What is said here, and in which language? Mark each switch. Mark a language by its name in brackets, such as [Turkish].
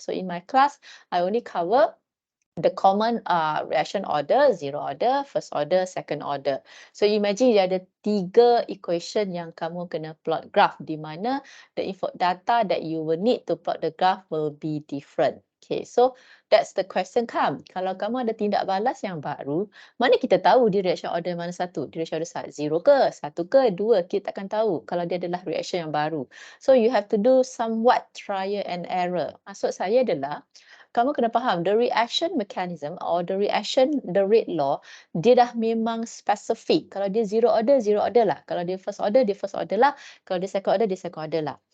[English] So in my class, I only cover the common reaction order, zero order, first order, second order. So imagine [Malay] dia ada 3 equation yang kamu kena plot graph, di mana [English] the data that you will need to plot the graph will be different. Okay, so that's the question come. [Malay] Kalau kamu ada tindak balas yang baru, mana kita tahu dia reaction order mana satu? Dia reaction order 0 ke, 1 ke, 2? Kita takkan tahu kalau dia adalah reaction yang baru. [English] So you have to do somewhat trial and error. [Malay] Maksud saya adalah, kamu kena faham [English] the reaction mechanism or the rate law, [Malay] dia dah memang spesifik. Kalau dia zero order lah. Kalau dia first order lah. Kalau dia second order lah.